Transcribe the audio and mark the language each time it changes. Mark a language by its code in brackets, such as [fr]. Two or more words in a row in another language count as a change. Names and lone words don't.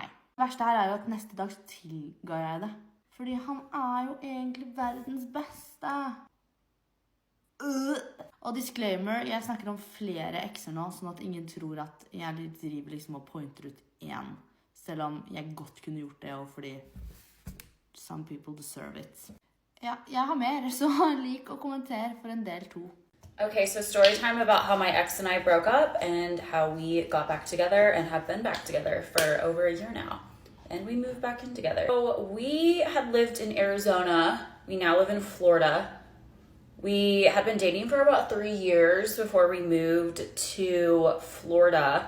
[no] Det verste her er jo at neste dag tilga jeg det. Fordi han er jo egentlig verdens beste. Og disclaimer, jeg snakker om flere ekser nå, sånn at ingen tror at jeg driver liksom og pointer ut en. Selv om jeg godt kunne gjort det, og fordi [en] some people deserve it. [no] Ja, jeg har mer, så lik og kommenter for en del 2. [en] Okay, so story time about how my ex and I broke up and how we got back together and have been back together for over a year now. And we moved back in together. So we had lived in Arizona. We now live in Florida. We had been dating for about 3 years before we moved to Florida.